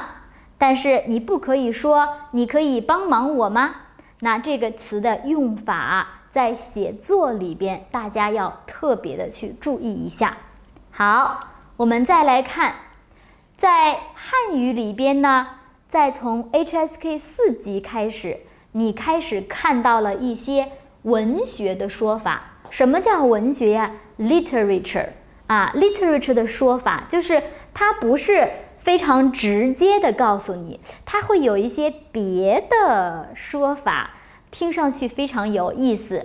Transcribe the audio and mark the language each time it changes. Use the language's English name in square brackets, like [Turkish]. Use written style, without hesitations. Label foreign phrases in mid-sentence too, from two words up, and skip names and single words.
[Chinese] 但是你不可以說你可以幫忙我嗎？那這個詞的用法在寫作裡邊，大家要特別的去注意一下。好，我們再來看，在漢語裡邊呢，再從 HSK 4 級開始，你開始看到了一些文學的說法。什麼叫文學呀？Literature 啊 ，literature 的說法就是它不是非常直接的告訴你，它會有一些別的說法，聽上去非常有意思。